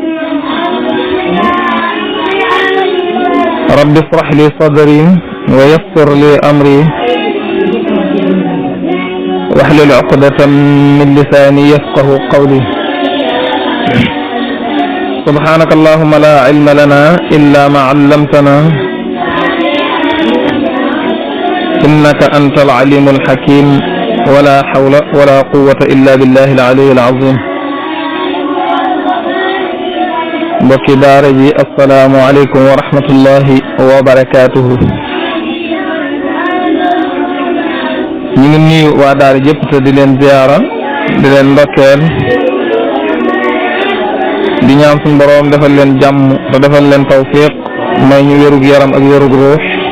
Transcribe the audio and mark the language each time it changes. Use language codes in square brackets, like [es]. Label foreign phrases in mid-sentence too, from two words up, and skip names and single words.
[ar] رب اشرح لي صدري ويسر لي أمري واحلل عقدة من لساني يفقه قولي. سبحانك اللهم لا علم لنا إلا ما علمتنا إنك أنت العليم الحكيم، ولا حول ولا قوة إلا بالله العلي العظيم. [wo] mbokki daara ji [ar] السلام عليكم ورحمة الله وبركاته. [wo] ñu ngi nuyu waa daara jëpp te di leen ziyaara, di leen ndokkeel, di ñaan suñu boroom defal leen jàmm te defal leen tawfiq, may ñu wérug yaram ak wérug ruux.